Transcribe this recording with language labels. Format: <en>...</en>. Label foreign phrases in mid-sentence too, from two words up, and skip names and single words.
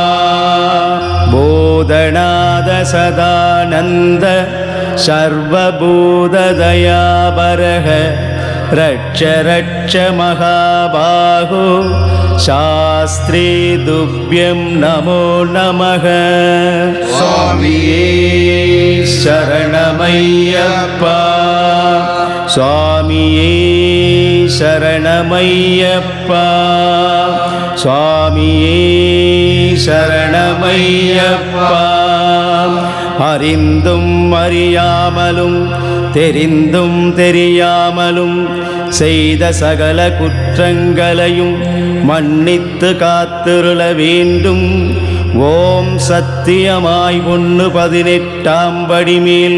<sa>बोधनाद सदानन्द सर्वभूतदयाबरः रक्ष रक्ष महाबाहो शास्त्रे तुभ्यं नमो नमः</sa> <ta>சுவாமியே சரணமய்யப்பா சுவாமியே சரணமய்யப்பா சுவாமியே शरणमय्यप्पा அறிந்தும் அறியாமலும் தெரிந்தும் தெரியாமலும் செய்த சகல குற்றங்களையும் மன்னித்து காத்திருள வேண்டும். ஓம் சத்தியமாய் 118ஆம் படி மேல்</ta>